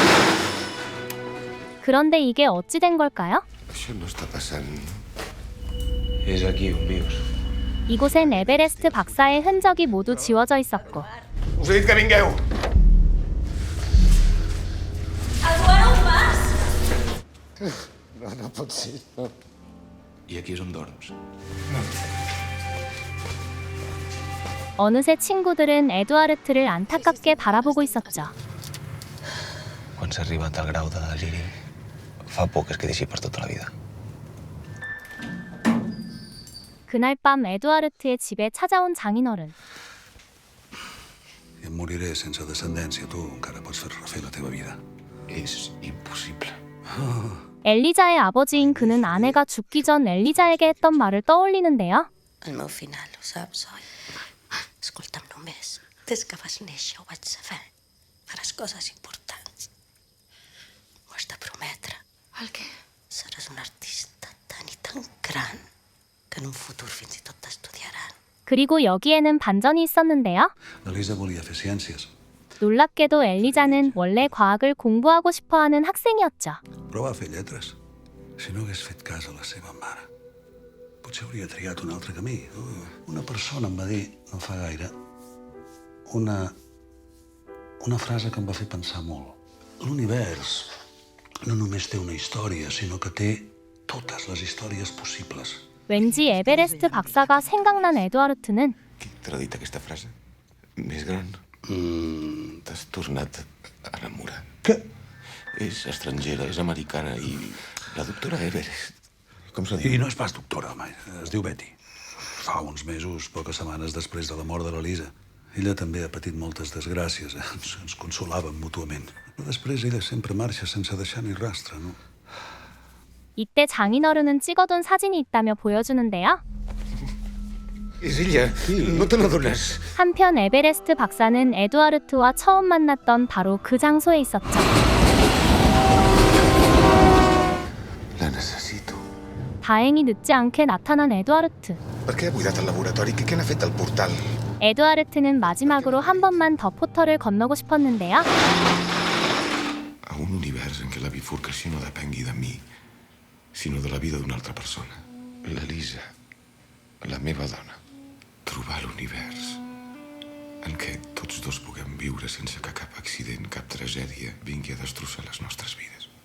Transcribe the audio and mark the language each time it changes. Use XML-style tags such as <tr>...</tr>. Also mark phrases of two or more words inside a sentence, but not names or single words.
<ko>그런데 이게 어찌 된 걸까요?</ko> <ca>Això no està passant. És aquí on vius.</ca> <ko>이곳엔 에베레스트 박사의 흔적이 모두 지워져 있었고</ko> <ca>Us he dit que vingueu! Eduard, on vas? No pot ser. No. I aquí és on dorms.</ca> <ko>어느새 친구들은 에두아르트를 안타깝게 바라보고 있었죠.</ko> <ca>Quan s'ha arribat al grau de deliri, fa por que es quedi així per tota la vida.</ca> <ko>그날 밤 에두아르트의 집에 찾아온 장인어른.</ko> <ca>I em moriré sense descendència. Tu encara pots fer refer la teva vida. És impossible.</ca> <ko>엘리자의 아버지인 그는 아내가 죽기 전 엘리자에게 했던 말을 떠올리는데요.</ko> <ca>El meu final, ho saps, oi? Escolta'm només. Des que vas néixer ho vaig saber. Faràs coses importants. Ho has de prometre. El què? Seràs un artista tan i tan gran que en un futur fins i tot t'estudiaran.</ca> <ko>그리고 여기에는 반전이 있었는데요.</ko> <ca>L'Elisa volia fer ciències,</ca> <ko>놀랍게도 엘리자는 원래 과학을 공부하고 싶어하는 학생이었죠.</ko> <ca>però va fer lletres. Si no hagués fet cas a la seva mare, potser hauria triat un altre camí. Una persona em va dir, no fa gaire, una frase que em va fer pensar molt. L'univers no només té una història, sinó que té totes les històries possibles.</ca> <ko>왠지 에베레스트 박사가 생각난 에두아르트는</ko> <ca>Qui t'ha dit aquesta frase? Més gran? T'has tornat a enamorar. Què? És estrangera, és americana i la doctora Everest. Com se diu? I no és pas doctora, home. Es diu Betty. Fa uns mesos, poques setmanes després de la mort de l'Elisa. Ella també ha patit moltes desgràcies. Ens consolàvem mútuament. Però després ella sempre marxa sense deixar ni rastre, no?</ca> <ko>이때 장인어른은 찍어둔 사진이 있다며 보여주는데요.</ko> <ca>És ella. No te n'adones.</ca> <ko>한편 에베레스트 박사는 에두아르트와 처음 만났던 바로 그 장소에 있었죠.</ko> <ca>La necessito.</ca> <ko>다행히 늦지 않게 나타난 에두아르트.</ko> <ca>Per què ha buidat el laboratori? Què n'ha fet el portal?</ca> <ko>에두아르트는 마지막으로 한 번만 더 포털을 건너고 싶었는데요.</ko> <ca>A un univers en què la bifurcació no depengui de mi, sinó de la vida d'una altra persona. L'Elisa, la meva dona. Trobar l'univers en què tots dos puguem viure sense que cap accident, cap tragèdia vingui a destrossar les nostres vides.</ca>